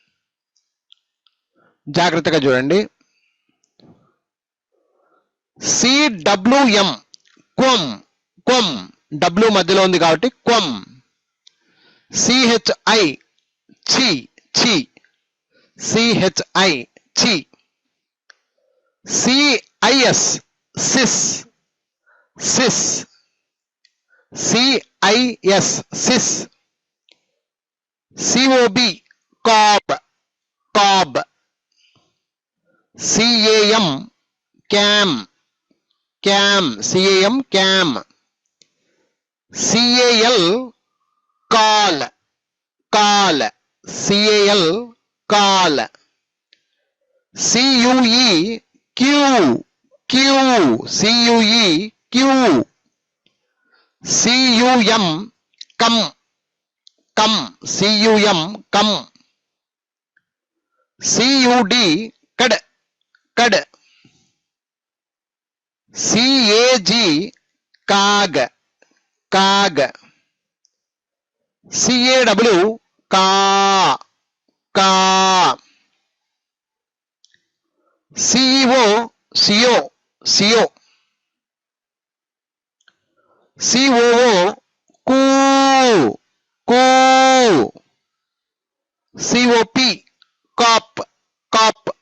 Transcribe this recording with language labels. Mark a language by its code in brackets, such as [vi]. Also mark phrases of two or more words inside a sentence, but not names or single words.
[te] జాగ్రత్తగా చూడండి. [en] CWM, cwm, cwm. [te] డబ్ల్యూ మధ్యలో ఉంది కాబట్టి క్వం. [en] CHI, chi, chi. CHI, chi. CIS, sis, cis, CIS, cis, COB, cob, cob, CAM, cam, cam, CAM, cam, CAL, call, call, CAL, call, CUE, Q, Q, CUE, Q, CUM, come, come, CUM, come, CUD, cud, cud, CAG, cag, cag, CAW, ca, ca, CEO, CO, CO, COO, coo, coo, COP, cop, cop,